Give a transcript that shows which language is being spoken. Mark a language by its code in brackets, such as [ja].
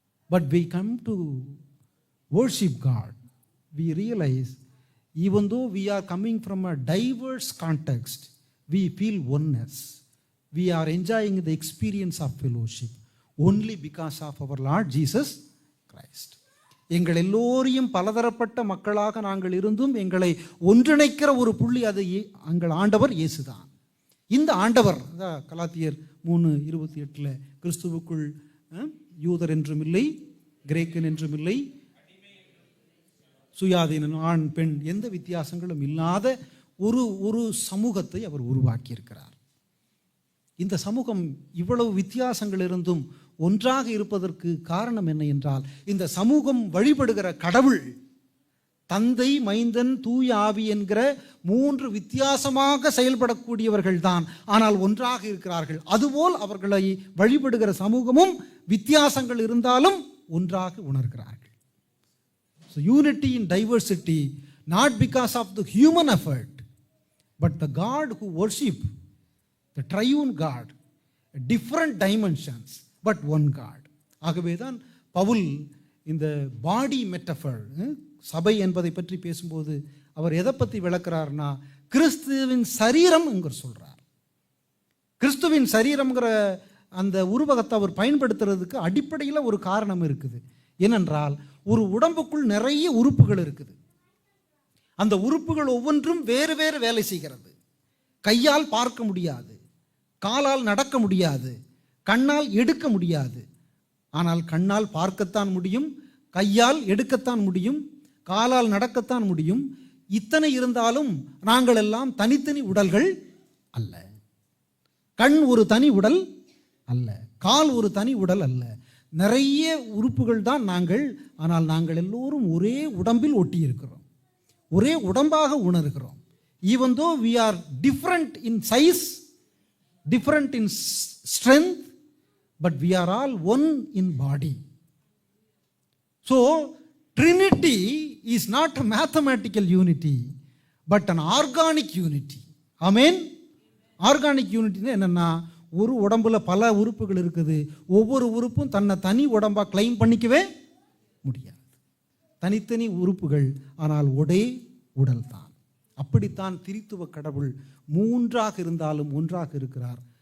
[en] But we come to worship God, we realize even though we are coming from a diverse context, we feel oneness. We are enjoying the experience of fellowship only because of our Lord Jesus Christ. [ta] எங்கள் எல்லோரையும் பலதரப்பட்ட மக்களாக நாங்கள் இருந்தும் எங்களை ஒன்றிணைக்கிற ஒரு புள்ளி, அது எங்கள் ஆண்டவர் இயேசுதான். இந்த ஆண்டவர் கலாத்தியர் 3:28 கிறிஸ்துவுக்குள் யூதர் என்றும் இல்லை, கிரேக்கன் என்றும் இல்லை, சுயாதீனன், ஆண் பெண் எந்த வித்தியாசங்களும் இல்லாத ஒரு சமூகத்தை அவர் உருவாக்கியிருக்கிறார். இந்த சமூகம் இவ்வளவு வித்தியாசங்கள் இருந்தும் ஒன்றாக இருப்பதற்கு காரணம் என்ன என்றால், இந்த சமூகம் வழிபடுகிற கடவுள் தந்தை, மைந்தன், தூய ஆவி என்கிற 3 வித்தியாசமாக செயல்படக்கூடியவர்கள் தான், ஆனால் ஒன்றாக இருக்கிறார்கள். அதுபோல் அவர்களை வழிபடுகிற சமூகமும் வித்தியாசங்கள் இருந்தாலும் ஒன்றாக உணர்கிறார்கள். [en] So unity in diversity, not because of the human effort, but the God who worship, the triune God, different dimensions, but one God. [ta] ஆகவே தான் பவுல் இந்த [en] body metaphor, [ta] சபை என்பதை பற்றி பேசும்போது அவர் எதை பற்றி விளக்குறார்னா, கிறிஸ்துவின் சரீரம் சொல்றார். கிறிஸ்துவின் சரீரம்ங்கிற அந்த உருவகத்தை அவர் பயன்படுத்துறதுக்கு அடிப்படையில் ஒரு காரணம் இருக்குது. ஏனென்றால் ஒரு உடம்புக்குள் நிறைய உறுப்புகள் இருக்குது. அந்த உறுப்புகள் ஒவ்வொன்றும் வேறு வேறு வேலை செய்கிறது. கையால் பார்க்க முடியாது, காலால் நடக்க முடியாது, கண்ணால் எடுக்க முடியாது. ஆனால் கண்ணால் பார்க்கத்தான் முடியும், கையால் எடுக்கத்தான் முடியும், காலால் நடக்கத்தான் முடியும். இத்தனை இருந்தாலும் நாங்கள் எல்லாம் தனித்தனி உடல்கள் அல்ல. கண் ஒரு தனி உடல் அல்ல, கால் ஒரு தனி உடல் அல்ல. நிறைய உறுப்புகள் தான் நாங்கள். ஆனால் நாங்கள் எல்லோரும் ஒரே உடம்பில் ஒட்டி இருக்கிறோம், ஒரே உடம்பாக உணர்கிறோம். [en] even though we are different in size, different in strength, but we are all one in body. So Trinity is not a mathematical unity, but an organic unity. Amen. Organic unity [ta] என்னன்னா, ஒரு உடம்புல பல உறுப்புகள் இருக்குது. ஒவ்வொரு உறுப்பும் தன்னை தனி உடம்பா கிளைம் பண்ணிக்கவே முடியாது. தனித்தனி உறுப்புகள், ஆனால் ஒரே உடல் தான். அப்படித்தான் திரித்துவ கடவுள் 3ஆக இருந்தாலும் ஒன்றாக இருக்கிறார்.